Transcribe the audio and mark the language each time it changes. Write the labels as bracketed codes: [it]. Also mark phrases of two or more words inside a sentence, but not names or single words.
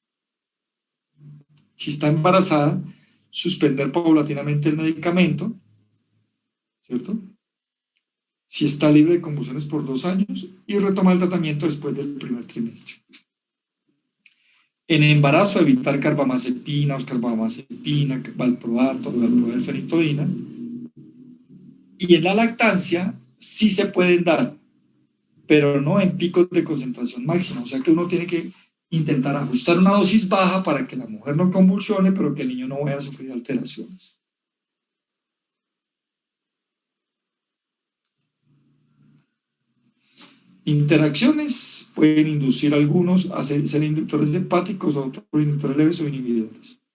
[es] Si está embarazada, suspender paulatinamente el medicamento, ¿cierto? Si está libre de convulsiones por 2 años y retomar el tratamiento después del primer trimestre. En embarazo, evitar carbamazepina, oscarbamazepina, valproato, fenitoína. Y en la lactancia sí se pueden dar, pero no en picos de concentración máxima. O sea que uno tiene que intentar ajustar una dosis baja para que la mujer no convulsione, pero que el niño no vaya a sufrir alteraciones. Interacciones pueden inducir algunos a ser inductores hepáticos, otros inductores leves o inhibidores.